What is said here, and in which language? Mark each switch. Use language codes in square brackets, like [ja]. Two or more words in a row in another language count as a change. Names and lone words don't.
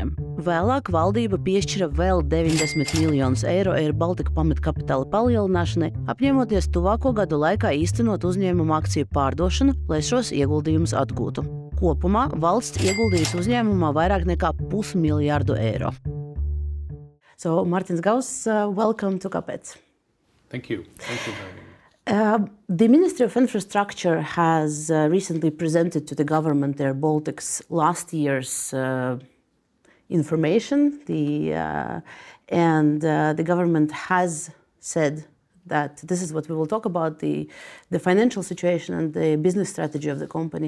[lv] Vēlāk valdība piešķira vēl 90 miljonus eiro Air Baltica pamatkapitāla palielināšanai, apņemoties tuvāko gadu laikā īstenot uzņēmuma akciju pārdošanu, lai šos ieguldījumus atgūtu. Kopumā valsts ieguldījis uzņēmumā vairāk nekā 500 miljārdu eiro. [en] So, Martins Gauss, welcome to Kāpēc. Thank you. Thank you very much. The Ministry of Infrastructure has recently presented to the government Air Baltic's last year's information, and the government has said that this is what we will talk about, the financial situation and the business strategy of the company.